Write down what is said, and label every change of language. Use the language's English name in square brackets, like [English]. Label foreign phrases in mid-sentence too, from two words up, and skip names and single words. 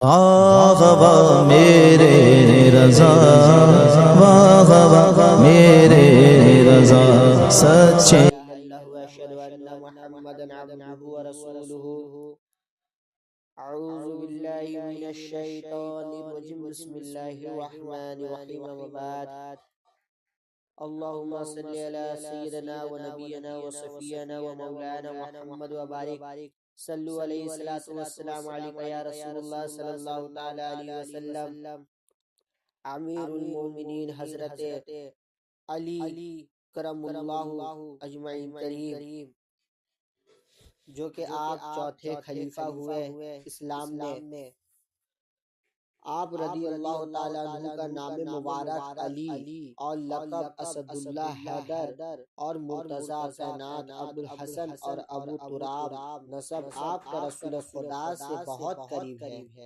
[Urdu] واہ واہ میرے رضا، واہ واہ میرے رضا سچے [Arabic] واشهد ان محمدا عبده ورسوله. اعوذ باللہ من الشیطان الرجیم. بسم اللہ الرحمن الرحیم. وبعد. اللهم صل على سيدنا ونبينا وصفينا ومولانا محمد وبارك صلوا عليه الصلاة والسلام عليك يا رسول الله صلى الله تعالى عليه وسلم. [Urdu] امیر المومنین حضرت علی کرم اللہ اجمعین کریم، جو کہ آپ چوتھے خلیفہ ہوئے اسلام میں، آپ [Arabic] رضی اللہ تعالیٰ عنہ [Urdu] کا نام مبارک علی اور لقب اسد اللہ حیدر اور مرتضیٰ کائنات ابو الحسن اور ابو تراب نسب آپ کا رسول خدا سے بہت قریب ہے.